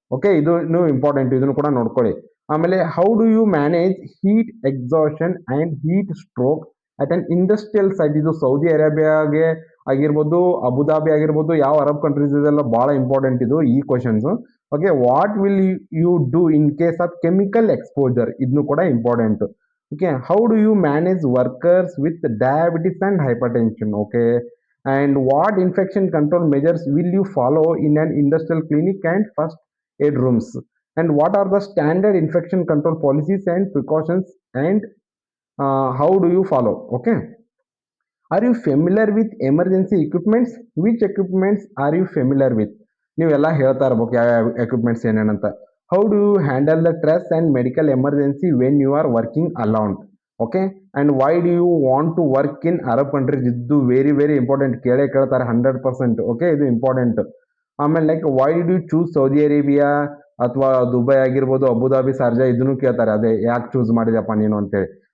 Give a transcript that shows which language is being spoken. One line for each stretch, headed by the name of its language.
English: okay, ಇದು important,
Kannada: ಇದನ್ನು ಕೂಡ ನೋಡ್ಕೊಳ್ಳಿ.
English: ಆಮೇಲೆ how do you manage heat exhaustion and heat stroke at an industrial site,
Kannada: ಇದು ಸೌದಿ ಅರೇಬಿಯಾಗೆ ಆಗಿರ್ಬೋದು, ಅಬುದಾಬಿ ಆಗಿರ್ಬೋದು, ಯಾವ ಅರಬ್ ಕಂಟ್ರೀಸ್ ಇದೆಲ್ಲ ಬಹಳ ಇಂಪಾರ್ಟೆಂಟ್ ಇದು ಈ questions.
English: okay, what will you do in case of chemical exposure,
Kannada: ಇದನ್ನು ಕೂಡ important.
English: Okay, how do you manage workers with diabetes and hypertension. Okay, and what infection control measures will you follow in an industrial clinic and first aid rooms, and what are the standard infection control policies and precautions, and how do you follow. Okay, are you familiar with emergency equipments, which equipments are you familiar with,
Kannada: ನೀವೆಲ್ಲ ಹೇಳ್ತಾ ಇರ್ಬೇಕು ಯಾವ equipments ಏನೇನಂತ.
English: How do you handle the stress and medical emergency when you are working alone. Okay, and why do you want to work in Arab countries,
Kannada: ಇದು very important, ಕೇಳ್ತಾರೆ 100%.
English: Okay, ಇದು important.
Kannada: ಆಮೇಲೆ
English: like why do you choose
Kannada: Saudi Arabia ಅಥವಾ Dubai ಆಗಿರ್ಬೋದು, Abu Dhabi, Sharjah, ಇದನ್ನು ಕೇಳ್ತಾರೆ, ಅದೇ ಯಾಕೆ ಚೂಸ್ ಮಾಡಿದೆಪ್ಪ ನೀನು ಅಂತೇಳಿ.